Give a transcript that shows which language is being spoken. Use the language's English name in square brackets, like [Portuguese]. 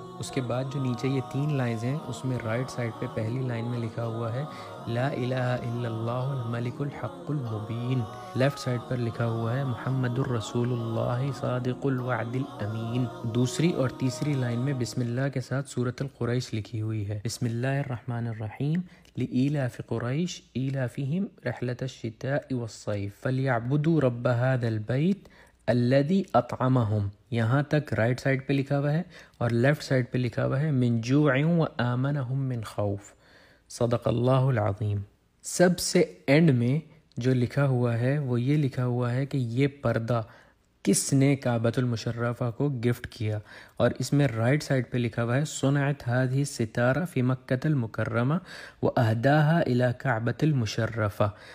[Urdu] اس کے بعد جو نیچے یہ 3 لائنز ہیں اس میں رائٹ سائڈ پہ پہلی لائن میں لکھا ہوا ہے [Arabic] لا الہ الا اللہ الملک الحق المبین. [Urdu] لیفٹ سائڈ پر لکھا ہوا ہے [Arabic] محمد الرسول اللہ صادق الوعد الامین. [Urdu] دوسری اور تیسری لائن میں بسم اللہ کے ساتھ سورۃ القریش لکھی ہوئی ہے [Arabic] بسم اللہ الرحمن الرحیم لإيلاف قريش إيلافهم رحلة الشتاء والصيف فليعبدوا رب هذا البيت الذي أطعمهم. [Urdu] یہاں تک رائٹ سائڈ پہ لکھا ہوا ہے اور لیفٹ سائڈ پہ لکھا ہوا ہے [Arabic] من جوع وآمنهم من خوف. صدق اللہ العظیم. [Urdu] سب سے اینڈ میں جو لکھا ہوا ہے وہ یہ لکھا ہوا ہے کہ یہ پردہ کس نے کعبۃ المشرفہ کو گفٹ کیا، اور اس میں رائٹ سائڈ پہ لکھا ہوا ہے [Arabic] صنعت هذه الستارہ فی مکۃ المکرمہ واہداها الی کعبۃ المشرفہ.